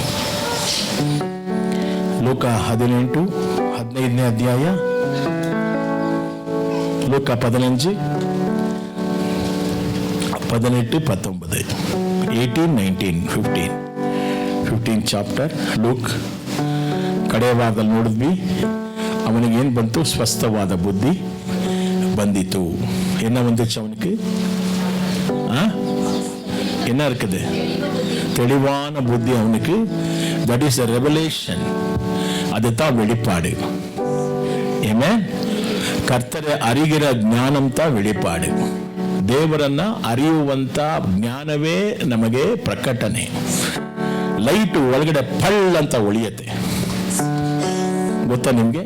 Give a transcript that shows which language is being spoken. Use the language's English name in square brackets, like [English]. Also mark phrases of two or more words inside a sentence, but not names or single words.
[Kannada] ಲೋಕ 15ನೇ ಅಧ್ಯಾಯ, ಲೋಕ 15, 18, 19, 18, 19, 15 ಚಾಪ್ಟರ್ ಲೂಕ್. ಕಡೆಯ ವಾರದಲ್ಲಿ ನೋಡಿದ್ವಿ, ಅವನಿಗೆ ಏನು ಬಂತು? ಸ್ವಸ್ಥವಾದ ಬುದ್ಧಿ ಬಂದಿತು. [Tamil] என்ன வந்துச்சு அவனுக்கு? என்ன இருக்குது? தெளிவான புத்தி அவனுக்கு. [English] that is a revelation. [Tamil] அதுதான் வெளிப்பாடு. [Kannada] ಆಮೆನ್. ಕರ್ತರೆ ಅರಿಗಿರ ಜ್ಞಾನಂತ வெளிப்பாடு. ದೇವರನ್ನ ಅರಿಯುವಂತ ಜ್ಞಾನವೇ ನಮಗೆ ಪ್ರಕಟಣೆ. ಲೈಟ್ ಒಳಗಡೆ ಪಳ್ ಅಂತ ಒಳಿಯುತ್ತೆ, ಗೊತ್ತಾ ನಿಮ್ಗೆ?